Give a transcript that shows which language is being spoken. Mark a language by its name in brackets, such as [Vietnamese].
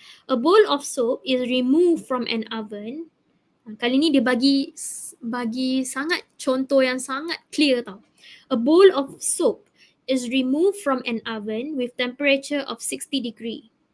[English] A bowl of soap is removed from an oven. [Malay] Kali ni dia bagi sangat contoh yang sangat clear tau. [English] A bowl of soap is removed from an oven with temperature of 60 degree.